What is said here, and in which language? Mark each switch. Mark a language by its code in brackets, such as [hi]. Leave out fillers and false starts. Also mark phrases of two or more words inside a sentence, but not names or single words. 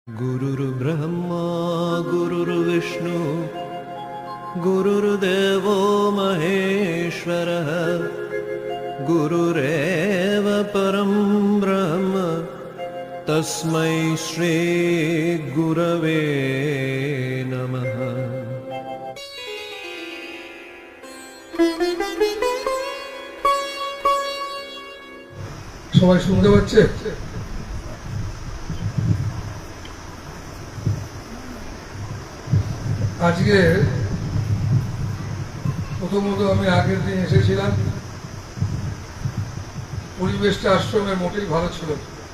[sa] गुरुर्ब्रह्मा गुरुर्विष्णु गुरुर्देवो महेश्वरः गुरुरेव परं ब्रह्म तस्मै श्री गुरवे नमः। [bn] সবাই শুনতে পাচ্ছে? আজকে প্রথমত আমি আগের দিন এসেছিলাম, পরিবেশটা আশ্রমে মোটেই ভালো ছিল না।